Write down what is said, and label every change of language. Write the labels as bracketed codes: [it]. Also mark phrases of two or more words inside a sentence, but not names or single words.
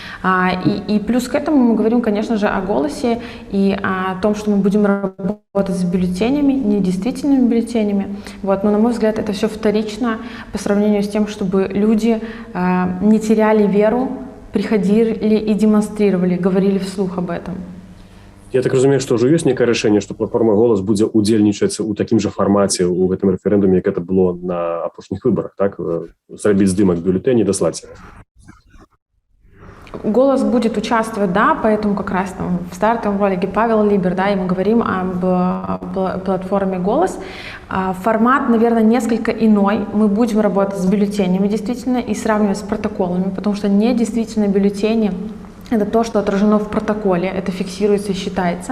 [ru] И плюс к этому мы говорим, конечно же, о голосе и о том, что мы будем работать с бюллетенями, недействительными бюллетенями. Вот. Но, на мой взгляд, это все вторично по сравнению с тем, чтобы люди не теряли веру, приходили и демонстрировали, говорили вслух об этом. [be] Я так разумею, што ўжо ёсць некае рашэнне, што платформа «Голас» будзе ўдзельнічаць у такім жа фармаце ў гэтым рэферэндуме, як это было на апошніх выбарах, так? Зрабіць здымак бюллетэня і даслаць яго. [ru] «Голос» будет участвовать, да, поэтому как раз там в стартовом ролике Павел Либер, да, и мы говорим об платформе «Голос». Формат, наверное, несколько иной. Мы будем работать с бюллетенями действительно и сравнивать с протоколами, потому что недействительные бюллетени — это то, что отражено в протоколе, это фиксируется и считается.